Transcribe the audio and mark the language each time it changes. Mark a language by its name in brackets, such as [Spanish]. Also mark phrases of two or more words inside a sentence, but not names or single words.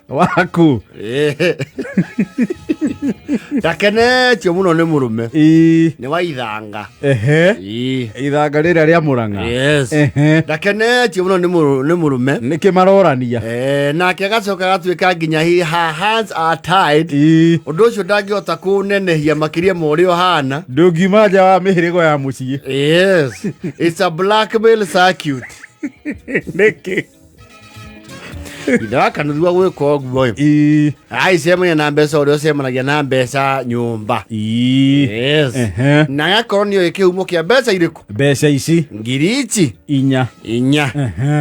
[Kikuyu] Waku. Ndakenetio muno nĩ mũrũme. Nĩ wa ithanga. Ithanga rĩrĩa rĩa Mũrang'a. [English] Yes. [Kikuyu] Ndakenetio muno nĩ mũrũme. Nĩkĩ marorania. Nake agacoka gatuĩka nginya [English] her hands are tied. [Kikuyu] Ũndũ ũcio ndangĩhota kũnenehia makĩria ma ũrĩa ũhana. Ndũngiuma nja wa mĩhĩrĩgo ya mũciĩ. [English] Yes. It's a blackmail circuit. [Kikuyu] Nĩkĩ. Ida Wakanuthu gwĩka ũguo. Aicemania na mbeca ũrĩa ũcemanagia na mbeca nyũmba. Yes. Na agakorwo nĩoĩ kĩhumo kĩa mbeca irĩkũ. Mbeca ici. Ngiri ici. 4.